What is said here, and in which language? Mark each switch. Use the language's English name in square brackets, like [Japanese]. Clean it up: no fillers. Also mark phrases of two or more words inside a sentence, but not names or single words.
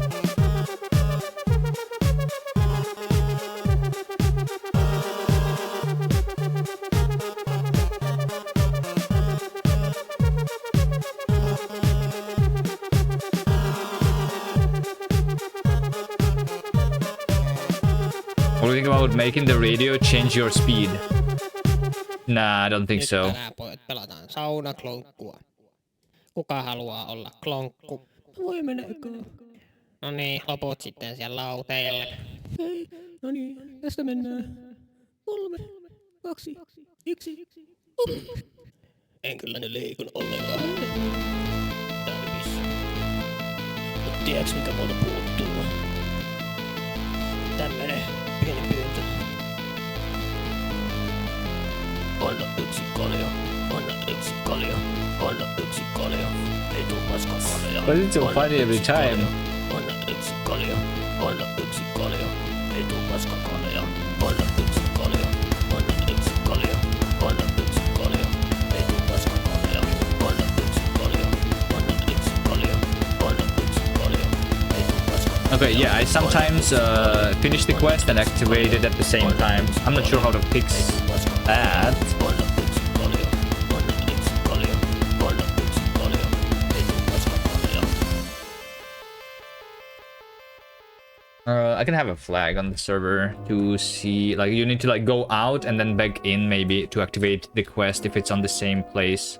[English] What do you think about making the radio change your speed? Nah, I don't think so. [Finnish] Tänään pojat pelataan saunaklonkkua. Kuka haluaa olla klonkku? Voi mennäkö? No niin, loput sitten siellä lauteille. Hei, no niin, tästä mennään. 3, 2, 1. En kyllä ne liikun ollenkaan. Täydys. Mut tiedäks mikä multa puuttuu? Tämmönen pieni pyyntö. Anna yksi kalja, anna yksi kalja, anna yksi kalja, ei tuu paskan kalja. [English] But it's so funny every time. [Finnish] Anna yksi kalja, anna yksi kalja, ei tuu paskan kalja. Anna yksi kalja, anna yksi kalja, anna yksi kalja, ei tuu paskan kalja. Anna yksi kalja, anna yksi kalja, anna yksi kalja, ei tuu paskan kalja. [English] Okay, yeah, I sometimes finish the quest and activate it at the same time. I'm not sure how to fix that. I can have a flag on the server to see, like, you need to like go out and then back in maybe to activate the quest if it's on the same place.